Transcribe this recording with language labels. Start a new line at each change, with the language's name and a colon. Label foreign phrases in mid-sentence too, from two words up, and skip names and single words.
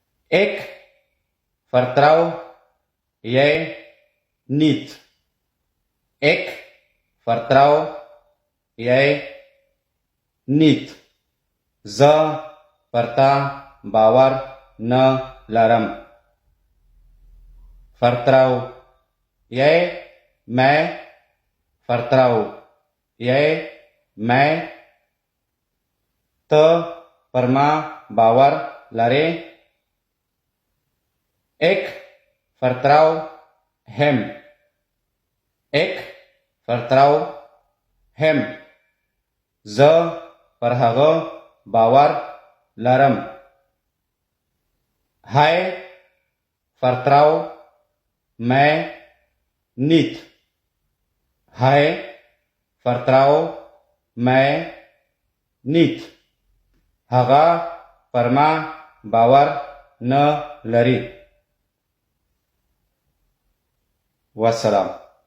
Dutch: Ik vertrouw jij niet. Ik vertrouw jij niet.
Pashto: ز پرتا باور نه لرم.
Dutch: vertrouw jij mij vertrouw jij mij
Pashto: ته پر ما باور لرې.
Dutch: Ik vertrouw hem. Ik vertrouw hem.
Pashto: زه پر هغه باور لرم.
Dutch: Hij vertrouwt mij niet. Hij vertrouwt mij niet.
Pashto: هغه پر ما باور نه لري. والسلام.